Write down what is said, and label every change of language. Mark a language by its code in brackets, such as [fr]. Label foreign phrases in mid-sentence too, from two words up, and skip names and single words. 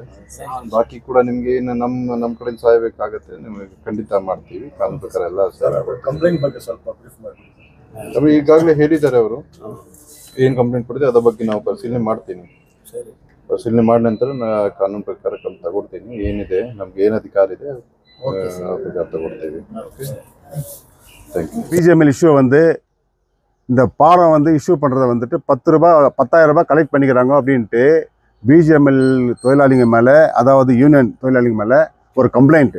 [kn] ಬಾಕಿ ಕೂಡ ನಿಮ್ಗೆ ಏನು ನಮ್ಮ ಕಡೆ ಸಹಾಯಬೇಕಾಗತ್ತೆ, ನಿಮಗೆ ಖಂಡಿತ ಮಾಡ್ತೀವಿ. ಕಾನೂನು ಪ್ರಕಾರ ಎಲ್ಲ ಕಂಪ್ಲೇಂಟ್ ಬಗ್ಗೆ ಸ್ವಲ್ಪ ಬ್ರೀಫ್ ಮಾಡಿ. ಈಗಾಗಲೇ ಹೇಳಿದ್ದಾರೆ ಅವರು ಏನ್ ಕಂಪ್ಲೇಂಟ್ ಕೊಟ್ಟಿದೆ ಅದ್ರ ಬಗ್ಗೆ ನಾವು ಪರಿಶೀಲನೆ ಮಾಡ್ತೀನಿ. ಪರಿಶೀಲನೆ ಮಾಡಿದ ನಂತರ ಕಾನೂನು ಪ್ರಕಾರ ಕ್ರಮ ತಗೊಳ್ತೀನಿ. ಏನಿದೆ ನಮ್ಗೆ ಏನ್ ಅಧಿಕಾರ ಇದೆ தகவல். [ta] BGML இஷ்யூ வந்து இந்த பாடம் வந்து இஷ்யூ பண்ணுறதை வந்துட்டு ₹10,000 கலெக்ட் பண்ணிக்கிறாங்க அப்படின்ட்டு BGML தொழிலாளிங்க மேலே, அதாவது யூனியன் தொழிலாளிங்க மேலே ஒரு கம்ப்ளைண்ட்டு.